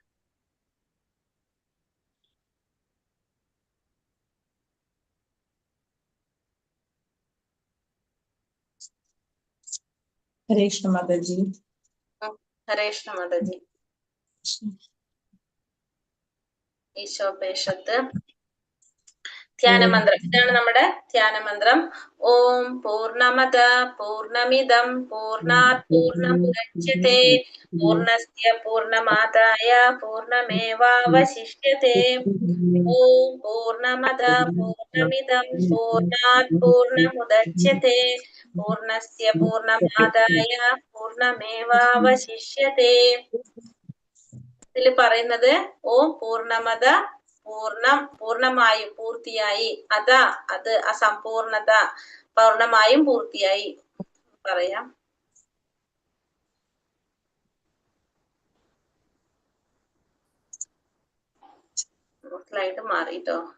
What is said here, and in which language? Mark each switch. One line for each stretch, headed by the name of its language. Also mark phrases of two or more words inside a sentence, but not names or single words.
Malayalam: ഹരേ കൃഷ്ണ മാതാജി. ഹരേ കൃഷ്ണ മാതാജി. ഈശോപനിഷത്ത് ധ്യാനമന്ത്രം. ഇതാണ് നമ്മുടെ ധ്യാനമന്ത്രം.
Sanskrit: ഓം പൂർണ്ണമദ പൂർണ്ണമിദം പൂർണ്ണാത് പൂർണ്ണമുദച്യത്തെ പൂർണ്ണസ്യ പൂർണ്ണമാദായ പൂർണ്ണമേവാവശിഷ്യത്തെ. ഓം പൂർണ്ണമദ പൂർണ്ണമിദം പൂർണ്ണാത് പൂർണ്ണമുദച്യത്തെ പൂർണ്ണസ്യ പൂർണ്ണമാദായ പൂർണ്ണമേവാവശിഷ്യത്തെ.
Malayalam: ഇതിൽ പറയുന്നത്
Sanskrit: ഓം പൂർണ്ണമത
Malayalam: പൂർണ്ണമായും പൂർത്തിയായി, അത് അസമ്പൂർണത പൂർണ്ണമായും പൂർത്തിയായി പറയാം. സ്ലൈഡ് മാറിട്ടോ.